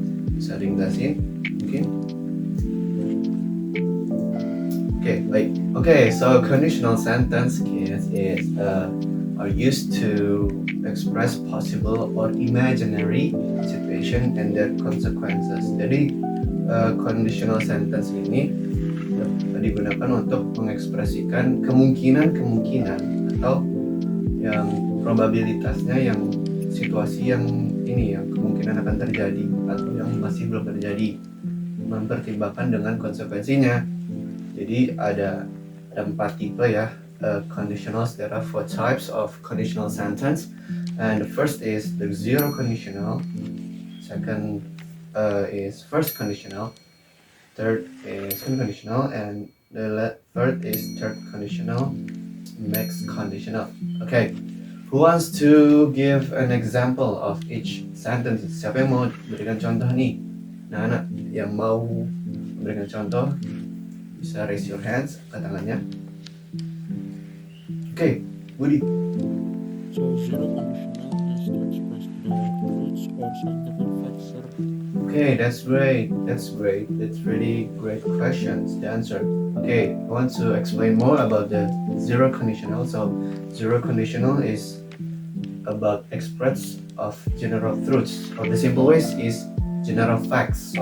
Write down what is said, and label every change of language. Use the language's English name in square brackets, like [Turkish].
[Indonesian] Bisa dijelasin mungkin? [English] Okay, [Indonesian] baik. [English] Okay, so conditional sentence is are used to express possible or imaginary situation and their consequences. [Indonesian] Jadi conditional sentence ini digunakan untuk mengekspresikan kemungkinan atau yang probabilitasnya, yang situasi yang ini yang kemungkinan akan terjadi atau yang masih belum terjadi, mempertimbangkan dengan konsekuensinya. Jadi ada 4 tipe ya conditionals. [English] There are 4 types of conditional sentence, and the first is the zero conditional, second is first conditional, third is second conditional, and the third is third conditional, mixed conditional. Okay, who wants to give an example of each sentence? [Indonesian] Siapa yang mau berikan contoh nih? Nah, anak yang mau memberikan contoh bisa [English] raise your hands, [Indonesian] angkat tangannya. [English] Okay, Woody. So, zero conditional is to express the truths or scientific facts, sir. Okay, that's great. That's really great questions. The answer. Okay, I want to explain more about the zero conditional. So, zero conditional is about express of general truths, or the simple ways is general facts.